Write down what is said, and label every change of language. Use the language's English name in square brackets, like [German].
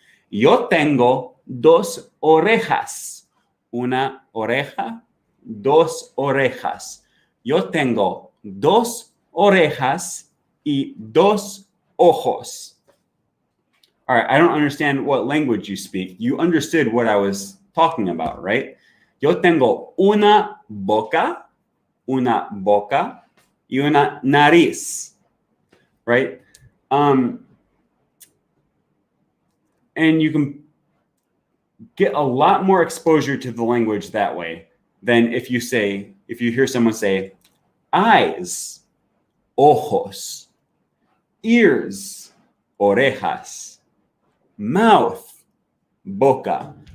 [Spanish] Yo tengo dos orejas, una oreja, dos orejas. Yo tengo dos orejas y dos ojos. [English] All right, I don't understand what language you speak. You understood what I was talking about, right? [Spanish] Yo tengo una boca y una nariz, right? [English] And you can get a lot more exposure to the language that way than if you hear someone say eyes, ojos, ears, orejas, mouth, boca.